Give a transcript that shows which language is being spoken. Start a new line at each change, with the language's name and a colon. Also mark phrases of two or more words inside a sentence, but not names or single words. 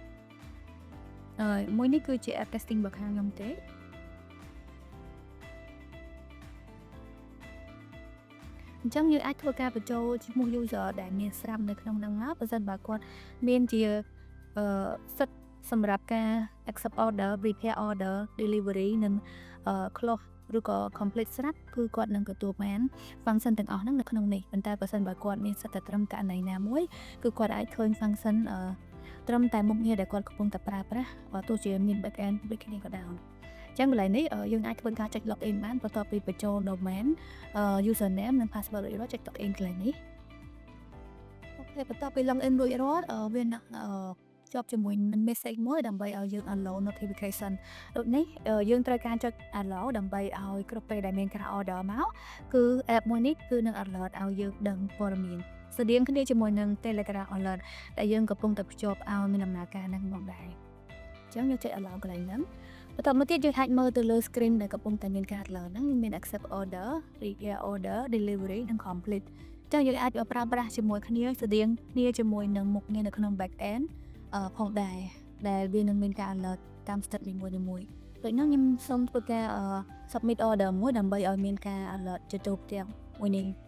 Khmer: មួយនេះគឺជា
English: app testing
Khmer: របស់ខាងខ្ញុំទេអញ្ចឹងយើងអាចធ្វើការបញ្ចូលឈ្មោះ user ដែលមានស្រាប់នៅក្នុងហ្នឹងមកបើសិនបើគាត់មានជាសិទ្ធិសម្រាប់ការ
English: accept order prepare order delivery
Khmer: និង close ឬក៏ complete ស្រាប់គឺគាត់នឹងទទួលបាន function ទាំងអស់ហ្នឹងនៅក្នុងនេះប៉ុន្តែបើសិនបើគាត់មានសិទ្ធិតែត្រឹម ករណីណាមួយគឺគាត់អាចឃើញ function ត្រឹមតែមុខងារដែលគាត់កំពុងតែប្រើប្រាស់ទោះជាមាន
English: back end
Khmer: ដូចគ្នាក៏ដោយអញ្ចឹងកន្លែងនេះយើងអាចធ្វើការចុច login បានបន្ទាប់ពីបញ្ចូល
English: domain username
Khmer: និង password រួចរាល់ចុច login កន្លែងនេះអូ ខេបន្ទាប់ពី login រួចរាល់វានឹងជាប់ជាមួយនឹង message មួយដើម្បីឲ្យយើង
English: allow notification
Khmer: ដូចនេះយើងត្រូវការចុច allow ដើម្បីឲ្យគ្រប់ពេលដែលមានការ order មក គឺ app មួយនេះគឺនឹង alert ឲ្យយើងដឹងព័ត៌មានស្តៀងគ្នាជាមួយនឹង Telegram alert ដែលយើងកំពុងតែភ្ជាប់ឲ្យមាន ដំណើរការហ្នឹងមកដែរអញ្ចឹងយើងចុច allow កន្លែងហ្នឹងបន្ទាប់មកទៀតយើងអាចមើលទៅលើ screen ដែលកំពុងតែមានការ alert ហ្នឹងមាន
English: accept order prepare order delivery
Khmer: និង complete អញ្ចឹងយើងអាចប្រើប្រាស់ជាមួយគ្នាស្តៀងគ្នាជាមួយនឹងមុខងារនៅក្នុង
English: back end
Khmer: ផងដែរដែលវានឹងមានការ alert តាម step នីមួយៗដូចនោះខ្ញុំសូមធ្វើការ
English: submit order
Khmer: មួយដើម្បីឲ្យមានការ alert ជាទូទាំងមួយនេះ